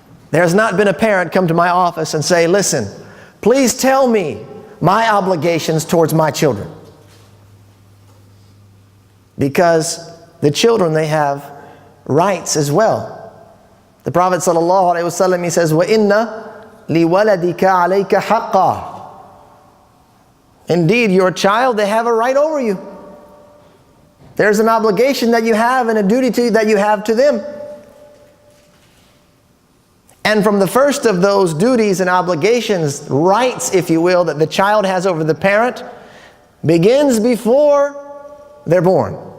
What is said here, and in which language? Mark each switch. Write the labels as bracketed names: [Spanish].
[English] There has not been a parent come to my office and say, listen, please tell me my obligations towards my children. Because the children, they have rights as well. The Prophet ﷺ, he says, [Arabic] وَإِنَّ لِوَلَدِكَ عَلَيْكَ حَقًّا. [English] Indeed, your child, they have a right over you. There's an obligation that you have and a duty that you have to them. And from the first of those duties and obligations, rights, if you will, that the child has over the parent, begins before they're born.